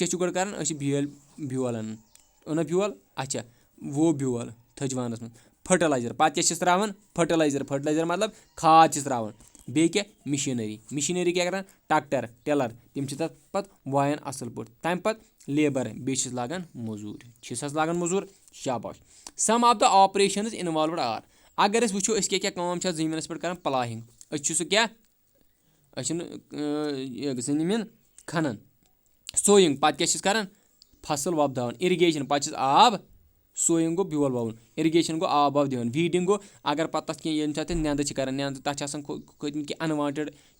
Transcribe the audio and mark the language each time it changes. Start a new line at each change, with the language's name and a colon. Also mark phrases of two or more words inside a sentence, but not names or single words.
Kashmiri: کیاہ چھِ گۄڈٕ کران أسۍ چھِ بیول اَنان اوٚنا بیول اچھا وو بیول تھٔجوانَس منٛز فرٹِلایزر پتہٕ کیاہ چھِس تراوان فرٹِلایزر مطلب کھاد چھِس تراوان بیٚیہِ کیاہ مِشیٖنٔری کیاہ کران
English: tractor tiller
Kashmiri: تِم چھِ تَتھ پتہٕ وایان اَصٕل پٲٹھۍ تَمہِ پتہٕ لیبر بیٚیہِ چھِس لاگان موٚزوٗر شاباش
English: some of the operations involved are
Kashmiri: اگر أسۍ وٕچھو أسۍ کیاہ کٲم چھِ اَتھ زٔمیٖنَس پٮ۪ٹھ کران پٕلاہِنگ أسۍ چھِ سُہ کیاہ أسۍ چھِنہٕ زٔمیٖن کھنان سویِنگ پتہٕ کیاہ چھِس کران فصل وۄپداوان اِرِگیشن پتہٕ چھِس آب سویِنگ گوٚو بیول وَوُن اِرِگیشن گوٚو آب واب دِوان ویٖڈِنگ گوٚو اگر پتہٕ تَتھ کینٛہہ ییٚمہِ ساتہٕ نٮ۪ندٕ چھِ کران تَتھ چھِ آسان کھٔتمٕتۍ کینٛہہ اَنوانٹِڈ